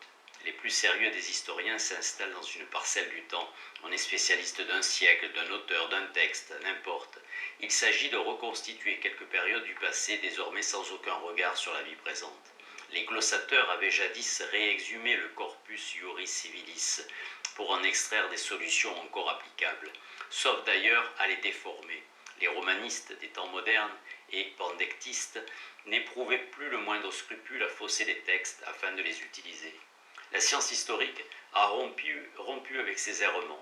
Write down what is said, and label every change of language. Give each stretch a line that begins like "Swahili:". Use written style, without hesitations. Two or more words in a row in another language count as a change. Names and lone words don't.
French: Les plus sérieux des historiens s'installent dans une parcelle du temps. On est spécialiste d'un siècle, d'un auteur, d'un texte, n'importe. Il s'agit de reconstituer quelques périodes du passé, désormais sans aucun regard sur la vie présente. Les glossateurs avaient jadis réexhumé le
Latin: corpus iuris civilis
French: pour en extraire des solutions encore applicables, sauf d'ailleurs à les déformer. Les romanistes des temps modernes et pandectistes n'éprouvaient plus le moindre scrupule à fausser les textes afin de les utiliser. La science historique a rompu avec ces errements.